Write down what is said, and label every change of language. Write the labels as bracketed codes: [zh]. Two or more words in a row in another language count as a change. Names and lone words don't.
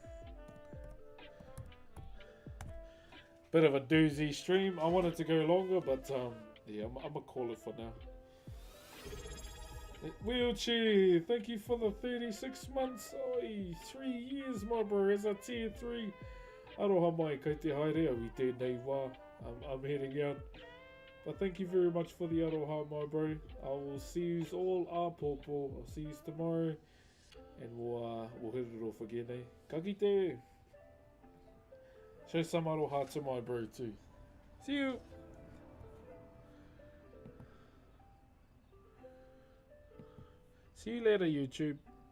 [en] Bit of a doozy stream. I wanted to go longer, but yeah, I'm gonna call it for now. Wheelchair, thank you for the 36 months. Oi, 3 years, my bro. As a tier 3. [mi] Aroha mai, kei te haere au I tēnei wā. [en] I'm heading out. But thank you very much for the aroha, my bro. I will see you all āpōpō. I'll see you tomorrow. And we'll hit it off again, eh? [mi] Ka kite! [en] Show some aroha to my bro too. See you! See you later, YouTube.